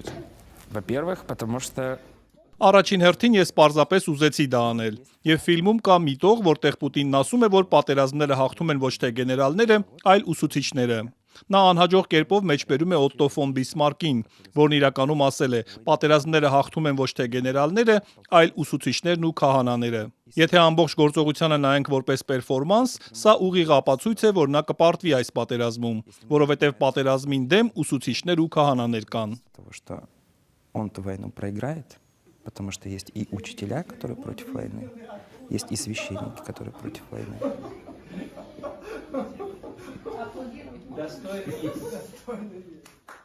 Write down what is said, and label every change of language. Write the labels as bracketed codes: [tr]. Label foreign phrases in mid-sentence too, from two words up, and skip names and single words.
[ru] Во-первых, потому что [hy] Առաջին հերթին ես պարզապես ուզեցի դա անել։ Եվ ֆիլմում կա միտող, որտեղ Պուտինն ասում է, որ պատերազմները հաղթում են ոչ թե գեներալները, այլ ուսուցիչները։ Նա անհաջող կերպով մեջբերում է Օտտո ֆոն Բիսմարկին, որն իրականում ասել է. պատերազմները հաղթում են ոչ թե գեներալները, այլ ուսուցիչներն ու քահանաները։ Եթե ամբողջ գործողությանը նայենք որպես պերֆորմանս, սա ուղիղ ապացույց է, որ նա կպարտվի այս պատերազմում, որովհետև պատերազմին դեմ ուսուցիչներ ու քահանաներ կան։ [ru] того, что он эту войну проиграет, потому что есть и учителя, которые против войны, есть и священники, которые против войны. Достойный.